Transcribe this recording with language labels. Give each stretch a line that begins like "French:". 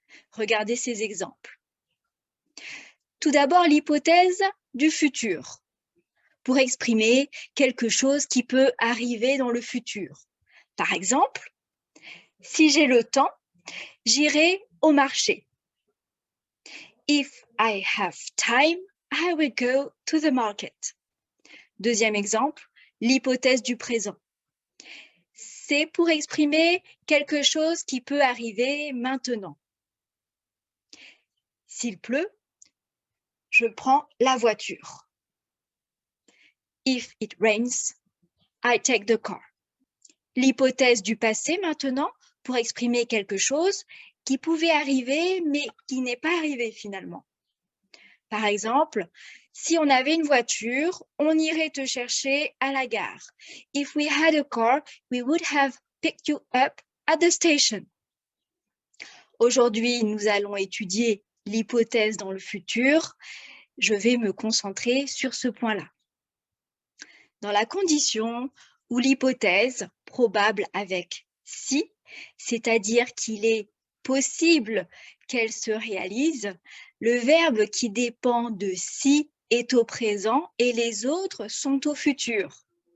French: Regardez ces exemples. Tout d'abord, l'hypothèse du futur, pour exprimer quelque chose qui peut arriver dans le futur. Par exemple, si j'ai le temps, j'irai au marché.
English: If I have time, I will go to the market.
French: Deuxième exemple, l'hypothèse du présent. C'est pour exprimer quelque chose qui peut arriver maintenant. S'il pleut, je prends la voiture.
English: If it rains, I take the car.
French: L'hypothèse du passé maintenant pour exprimer quelque chose qui pouvait arriver mais qui n'est pas arrivé finalement. Par exemple, si on avait une voiture, on irait te chercher à la gare.
English: If we had a car, we would have picked you up at the station.
French: Aujourd'hui, nous allons étudier l'hypothèse dans le futur. Je vais me concentrer sur ce point-là. Dans la condition où l'hypothèse probable avec si, c'est-à-dire qu'il est possible qu'elle se réalise, le verbe qui dépend de si est au présent et les autres sont au futur.